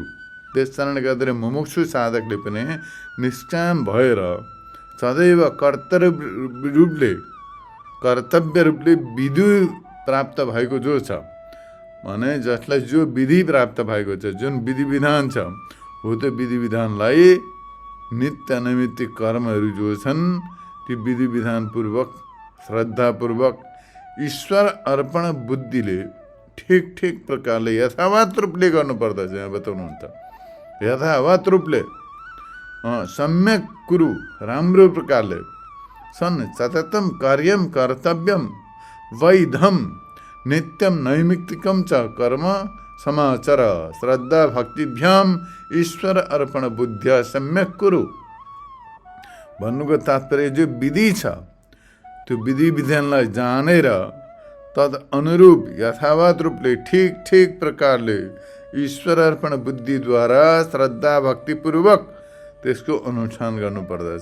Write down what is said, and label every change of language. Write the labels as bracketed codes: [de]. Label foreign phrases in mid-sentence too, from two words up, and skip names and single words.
[ne] त्यस कारणले गर्दा मुमुक्षु साधकले पनि निष्काम भएर सदैव कर्तव्य रूपले विधि प्राप्त भएको जो छ, भने जसलाई जो विधि प्राप्त भएको छ, जुन विधि विधान छ, हो त्यो विधि विधानलाई नित्य नैमित्तिक कर्महरू जो छन् ती विधि विधानपूर्वक श्रद्धापूर्वक ईश्वर अर्पण बुद्धिले ठिक ठिक प्रकारले यथावत रूपले गर्नुपर्दछ। यहाँ बताउनुहुन्छ यथावत रूपले [sa] सम्यक कुरु, [ne] राम्रो प्रकारले [sa] सन् सततम कार्यम कर्तव्यम वैधम नित्यम नैमित्तिकम च कर्म समाचर श्रद्धा भक्तिभ्याम ईश्वर अर्पण बुद्धिया सम्यक कुरु। [ne] भन्नुको तात्पर्य जो विधि छ त्यो विधि विधानलाई जानेर तद अनुरूप यथावत रूपले ठिक ठिक प्रकारले ईश्वर अर्पण बुद्धिद्वारा श्रद्धा भक्तिपूर्वक त्यसको अनुष्ठान गर्नुपर्दछ।